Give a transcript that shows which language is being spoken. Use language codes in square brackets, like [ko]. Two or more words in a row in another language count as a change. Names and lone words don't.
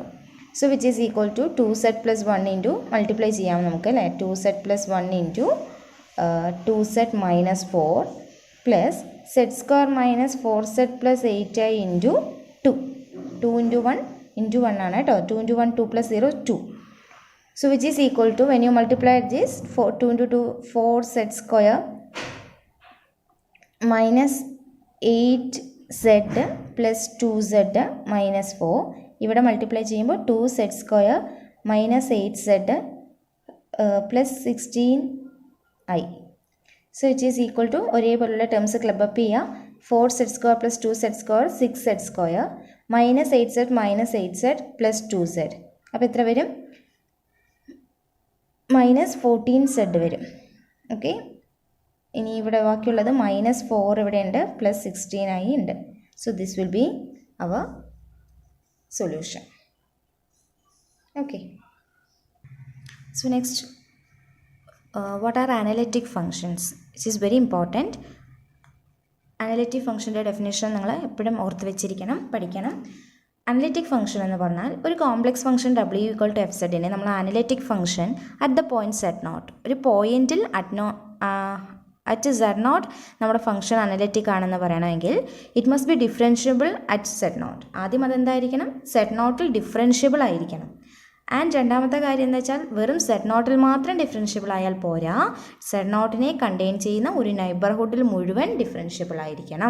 [en] so which is equal to [ml] 2z+1 [en] into multiply [ml] ചെയ്യാം നമുക്ക് അല്ലേ, 2z+1 [en] into 2z - 4 plus z² - 4z + 8i into 2 into 1 [ml] ആണ് കേട്ടോ, 2 × 1 2 + 0 2. [en] So which is equal to, when you multiply this 2 × 2 4z² minus 8z plus 2z minus 4, [ml] ഇവിടെ മൾട്ടിപ്ലൈ ചെയ്യുമ്പോൾ [en] 2z² minus 8z plus 16i. So it is equal to [ml] ഒരേപോലുള്ള ടേംസ് [en] club up [ml] ചെയ്യുക, [en] 4z² plus 2z² 6z² minus 8z minus 8z plus 2z, [ml] അപ്പോൾ എത്ര വരും, [en] minus 14z [ml] വരും. ഓക്കെ, ഇനി ഇവിടെ ബാക്കിയുള്ളത് -4 ഇവിടെ ഉണ്ട്, പ്ലസ് 16i ഉണ്ട്. [en] so this will be our solution. okay, so next, what are analytic functions? This is very important. analytic function's definition [ml] നിങ്ങൾ എപ്പോഴും ഓർത്ത് വെച്ചിരിക്കണം, പഠിക്കണം. [en] analytic function [ml] എന്ന് പറഞ്ഞാൽ ഒരു [en] complex function [ml] w = f(z) നമ്മൾ [en] analytic function at the point z0, [ml] ഒരു പോയിന്റിൽ [en] at z naught [ml] നമ്മുടെ ഫംഗ്ഷൻ അനലിറ്റിക് ആണെന്ന് പറയണമെങ്കിൽ [en] it must be differentiable at z naught. [ml] ആദ്യം അതെന്തായിരിക്കണം? സെഡ് നോട്ടിൽ ഡിഫറൻഷ്യബിൾ ആയിരിക്കണം. ആൻഡ് രണ്ടാമത്തെ കാര്യം എന്താ വെച്ചാൽ വെറും സെഡ് നോട്ടിൽ മാത്രം ഡിഫറൻഷ്യബിൾ ആയാൽ പോരാ, സെഡ് നോട്ടിനെ കണ്ടെയ്ൻ ചെയ്യുന്ന ഒരു നെയ്ബർഹുഡിൽ മുഴുവൻ ഡിഫറൻഷ്യബിൾ ആയിരിക്കണം.